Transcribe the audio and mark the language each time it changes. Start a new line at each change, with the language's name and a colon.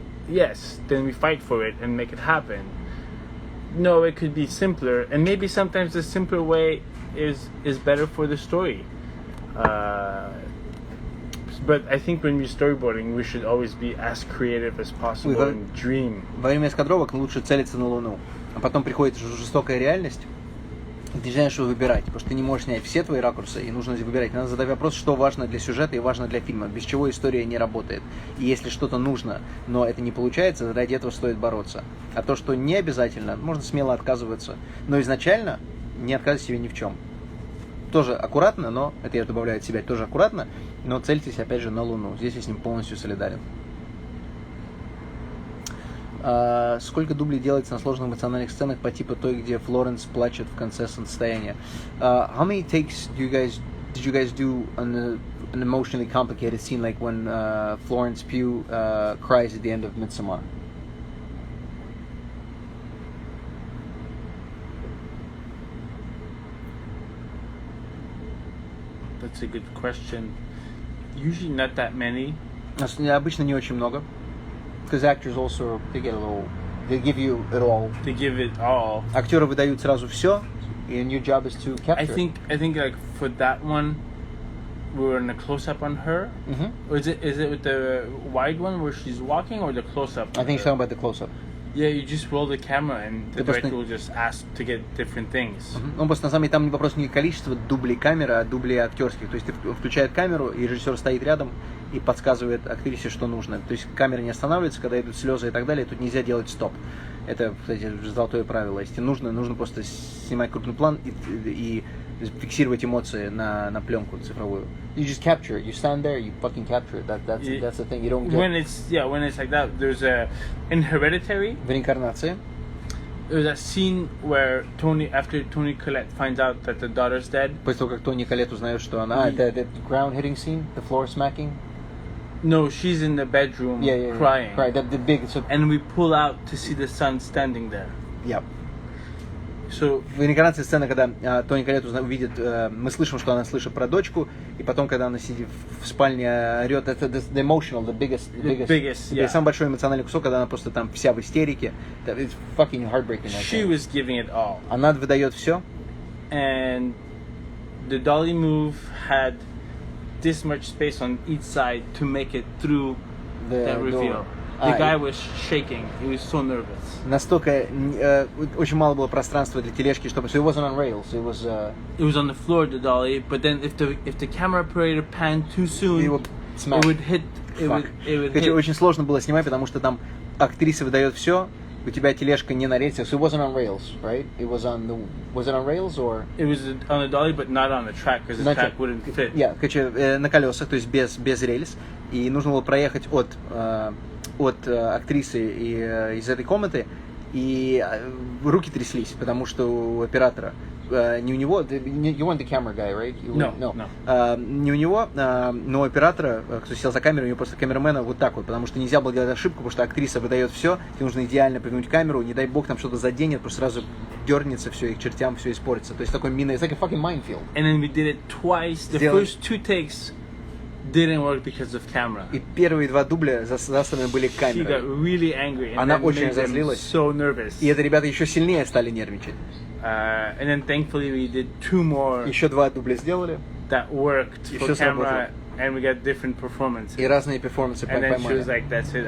English: Yes, then we fight for it and make it happen. No, it could be simpler, and maybe sometimes the simpler way is better for the story. But I think when we're storyboarding, we should always be as creative as possible and dream.
Russian: Во время эскадровок лучше целиться на Луну. А потом приходит жестокая реальность, и ты знаешь, что выбирать, потому что ты не можешь снять все твои ракурсы, и нужно выбирать. Надо задать вопрос, что важно для сюжета и важно для фильма, без чего история не работает. И если что-то нужно, но это не получается, ради этого стоит бороться. А то, что не обязательно, можно смело отказываться. Но изначально не отказывать себе ни в чем. Тоже аккуратно, но, это я добавляю от себя, тоже аккуратно, но цельтесь, опять же, на Луну. Здесь я с ним полностью солидарен. Сколько дублей делается на сложных эмоциональных сценах по типу той, где Флоренс плачет в конце солнцестояния?
English: How many takes did you guys do on an emotionally complicated scene like when Florence Pugh cries at the end of Midsommar? That's a good question. Usually not that many.
Russian: Обычно не очень много.
English: Because actors also, they give you it all. They give it all.
Russian: Актеры выдают сразу все,
English: and your job is to capture. I think like for that one, we were in a close-up on her. Or is it with the wide one where she's walking, or the close-up? I think you're talking about the close-up. Yeah, you just roll the camera and the director will just ask to get different things.
Russian: Ну, просто на самом деле там вопрос не количество дублей камеры, а дублей актерских. То есть он включает камеру, и режиссер стоит рядом и подсказывает актрисе, что нужно. То есть камера не останавливается, когда идут слезы и так далее. Тут нельзя делать стоп. Это, кстати, золотое правило. Если нужно просто снимать крупный план и фиксировать эмоции на пленку цифровую.
English: You just capture it. You stand there, you fucking capture it. That's the thing. You don't get... When it's like that, there's in Hereditary.
Russian: В реинкарнации.
English: There's a scene where after Toni Collette finds out that the daughter's dead.
Russian: После того, как Тони Коллетт узнает, что она...
English: The ground hitting scene? The floor smacking? No, she's in the bedroom crying. Right, the big... And we pull out to see the son standing there. Yep. So,
Russian: в реинкарнации сцена, когда Тони Коллетт увидит, мы слышим, что она слышит про дочку, и потом, когда она сидит в спальне, орет, это
English: the emotional, the biggest,
Russian: самый большой эмоциональный кусок, когда она просто там вся в истерике.
English: It's fucking heartbreaking. She was giving it all.
Russian: Она выдает все.
English: And the dolly move had this much space on each side to make it through the reveal. The guy was shaking. He was so nervous.
Russian: Настолько очень мало было пространства для тележки, чтобы.
English: So it wasn't on rails. It was. It was on the floor, the dolly. But then, if the camera operator panned too soon, it would hit. It would hit.
Russian: Очень сложно было снимать, потому что там актриса выдает все. У тебя тележка не на рельсах.
English: So it wasn't on rails, right? It was on the. Was it on rails or? It was on the dolly, but not on the track because the track wouldn't fit.
Russian: Yeah, на колесах, то есть без рельс. И нужно было проехать от актрисы из этой комнаты, и руки тряслись, потому что у оператора, не у него,
English: you weren't the camera guy, right? No.
Russian: Не у него, но у оператора, кто сел за камеру, у него просто камерамена вот так вот, потому что нельзя было делать ошибку, потому что актриса выдает все, тебе нужно идеально пригнуть камеру, не дай бог там что-то заденет, просто сразу дернется все, и к чертям все испортится. То есть такой
English: it's like a fucking minefield. And then we did it twice. The first two takes didn't work because of camera.
Russian: И первые два дубля заставлены были камерой.
English: She got really angry.
Russian: Она очень разозлилась.
English: So nervous.
Russian: И это ребята еще сильнее стали нервничать.
English: And then thankfully we did two more.
Russian: Еще два дубля сделали.
English: That worked for camera, and we got different performances.
Russian: И разные перформансы поймали.
English: And then she was like, "That's it."